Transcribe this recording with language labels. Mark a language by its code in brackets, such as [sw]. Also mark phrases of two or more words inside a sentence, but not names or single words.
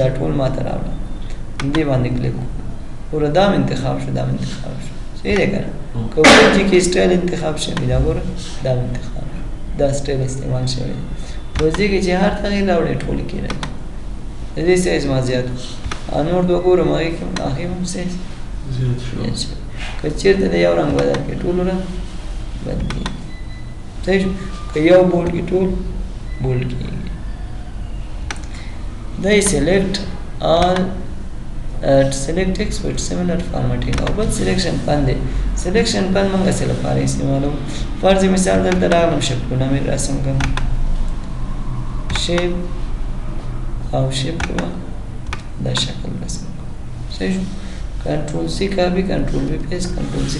[ps] ټول ما ته راوړه دې باندې کلیک وکړو دا م انتخاب شو دا م انتخاب شو صحیح دی که نه که وایي چې کې سټایل انتخاب شوی دا ګوره دا م انتخاب دا سټایل استعمال شوی دی اوس دې کې چې هر تغییر راوړی ټول کې راځي د دې سایز ما زیات نور دوه ګورم هغې کې هم سایز زیات شو که چېرته د یو رنګ بدل کړي ټول رنګ بدل کېږي صحیح شو که یو بولډ کې ټول بولډ کېږي دا یې [en] Select All select text with similar formatting [ps] او بل [en] selection pane [ps] دی [en] selection pane [ps] موږ څه لپاره استعمالوو فرض مثال دلته راغلم شکلونه مې رسم کړم شیپ او شیپ کې دا شکل رسم کړم صحیح شو [en] Control C [ps] کاپي [en] Control V [ps] پیسټ [en] Control C